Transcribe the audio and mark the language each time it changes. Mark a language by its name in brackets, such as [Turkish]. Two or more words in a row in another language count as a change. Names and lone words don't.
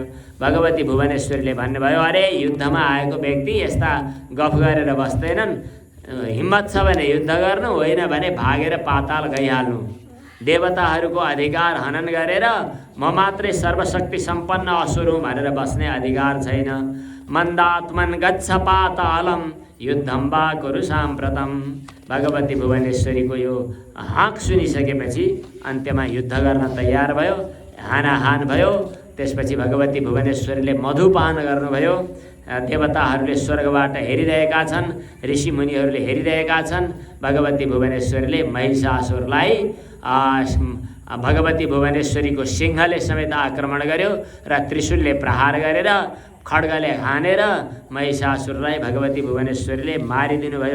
[Nepali] भगवती भुवनेश्वरीले भन्नुभयो, अरे युद्धमा आएको व्यक्ति यस्ता गफ गरेर बस्दैनन्, हिम्मत छ भने युद्ध गर्नु, होइन भने भागेर पाताल गइहाल्नु। देवताहरूको अधिकार हनन गरेर म मात्रै सर्वशक्ति सम्पन्न असुर हुँ भनेर बस्ने अधिकार छैन। [Sanskrit] मन्दात्मन गच्छ पातालम युद्धम वा कुरु साम्प्रतम। [Nepali] भगवती भुवनेश्वरीको यो हाँक सुनिसकेपछि अन्त्यमा युद्ध गर्न तयार भयो, हानाहान भयो। त्यसपछि भगवती भुवनेश्वरीले मधुपान गर्नुभयो। देवताहरूले स्वर्गबाट हेरिरहेका छन्, ऋषिमुनिहरूले हेरिरहेका छन्। भगवती भुवनेश्वरीले महिषासुरलाई भगवती भुवनेश्वरीको सिंहले समेत आक्रमण गर्यो र त्रिशूलले प्रहार गरेर खड्गले हानेर महिषासुरलाई भगवती भुवनेश्वरीले मारिदिनुभयो।